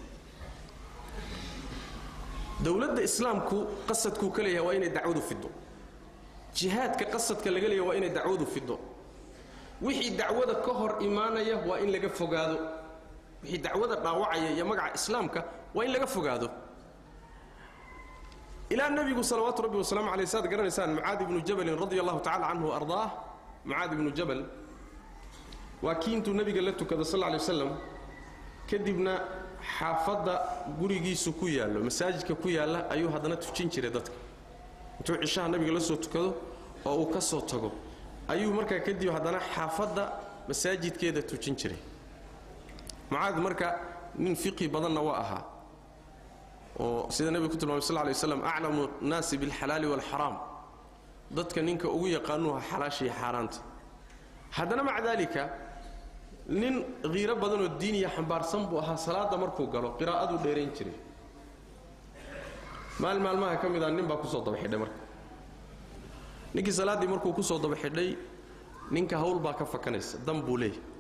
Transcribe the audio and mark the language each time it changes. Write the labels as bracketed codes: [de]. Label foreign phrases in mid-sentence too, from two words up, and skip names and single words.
[so] dowladda islaamku qasadkuu ka leeyahay waa inay dacwadu fido jihaadka qasadka laga leeyahay waa inay dacwadu fido wixii dacwada ka hor imaanaya waa in laga fogaado wixii dacwada dhaawacaya iyo magaca islaamka waa in laga fogaado ila nabigu [ar] صلى الله عليه وسلم [so] alayhi saad garanaysan Mu'adh ibn Jabal [ar] رضي الله تعالى عنه [so] ardaah Mu'adh ibn Jabal wa kiintu nabiga la tukada [ar] صلى الله عليه وسلم [so] kadibna xaafada gurigiisu ku yaalo masaajidka ku yaala ayuu hadana tujin jiray dadka intuu cishaha nabiga la soo tukado oo uu ka soo tago ayuu markaa kadib hadana xaafada masaajidkeeda tujin jiray Mu'adh marka nin fiqi badanna waa ahaa oo sida nabiga [ar] صلى الله عليه وسلم أعلم الناس بالحلال والحرام [so] dadka ninka ugu yaqaanuha xalaashi xaraanta hadana [ar] مع ذلك [so] nin qiiro badan oo diiniga xambaarsan buu ahaa salaada markuu galo qiraa'adu dheereen jiray maalmaha kamid ah nin baa ku soo daba xidhay marka ninkii salaadii markuu ku soo daba xidhay ninka hawl baa ka fakanaysa dan buu leeyahay